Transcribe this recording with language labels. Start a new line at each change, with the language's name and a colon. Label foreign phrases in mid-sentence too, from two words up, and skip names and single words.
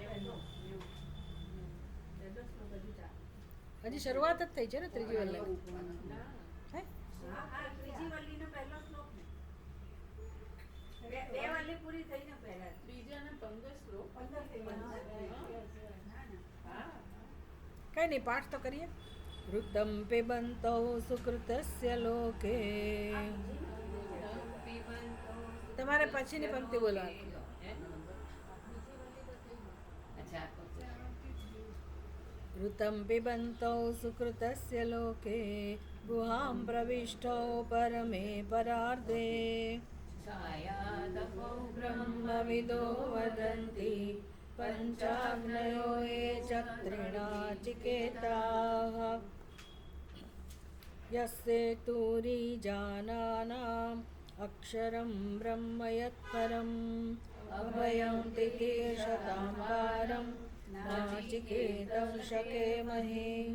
Gujarati: હજી શરૂઆત જ થઈ છે ને ત્રીજી વલ્લી। કઈ નહીં, પાઠ તો કરીએ।
Sanskrit: ऋतं पिबन्तौ सुकृतस्य लोके।
Gujarati: તમારે પછીની પંક્તિ બોલવાની।
Sanskrit: ऋतं पिबन्तौ सुकृतस्य लोके गुहां प्रविष्टौ परमे परार्धे ब्रह्मविदो वदन्ति पञ्चाग्नयो ये चत्रिणाचिकेताः यस्य तुरीजानानाम् अक्षरं ब्रह्म यत्परम् अभयं तितीर्षतां पारं नाचिकेतं शकेमहे।